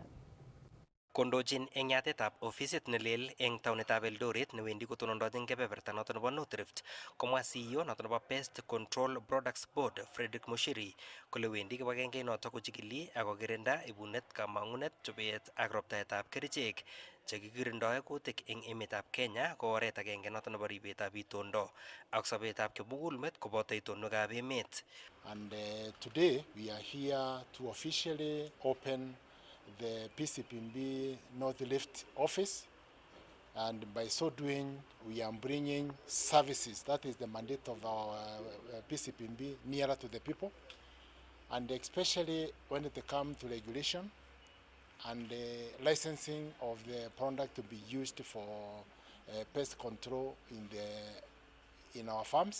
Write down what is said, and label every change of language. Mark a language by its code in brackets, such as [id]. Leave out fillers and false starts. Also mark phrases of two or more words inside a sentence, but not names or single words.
[kln] Kondochin eng yatetab ofisit nelel eng taonitab Eldoret newendi kotonondochin kebeberta noton nebo North Rift komwa CEO noton nebo Pest Control Products Board Frederick Mushiri kole wendi kibagengeit noton kochikili ak kokirinda ibunet, kamang'unet, chobet ak roptaetab kerichek chekikirindoi kutik eng emetab Kenya ko oret agenge noton nebo ribetab itondo ak sobetab kimugulmet koboto itonwekab emet. [en] And today we are here to officially open the PCPB North Rift office, and by so doing we are bringing services, that is the mandate of our PCPB, nearer to the people, and especially when it comes to regulation and licensing of the product to be used for pest control in our farms.